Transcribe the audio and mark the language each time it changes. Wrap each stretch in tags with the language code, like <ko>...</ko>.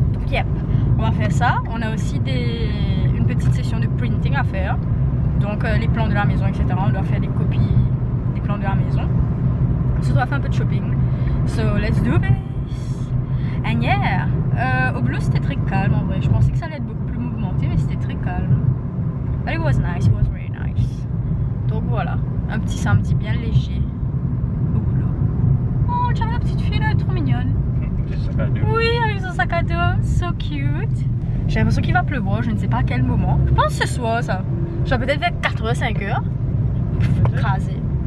<fr>Donc yep, on va faire ça. On a aussi une petite session de printing à faire. Donc les plans de la maison etc, on doit faire des copies des plans de la maison. On doit faire un peu de shopping.</fr> <en>So let's do this. And yeah,</en> <fr>au boulot c'était très calme en vrai. Je pensais que ça allait être beaucoup plus mouvementé, mais c'était très calme.</fr> <en>But it was nice, it was very nice.</en> <fr>Donc voilà, un petit samedi bien léger au boulot. Oh, tu as la petite fille là, elle est trop mignonne. Oui, avec son sac à dos,</fr> <en>so cute.</en> <fr>J'ai l'impression qu'il va pleuvoir, je ne sais pas à quel moment. Je pense ce soir ça. Genre peut-être vers 4h-5h. Crasé.</fr>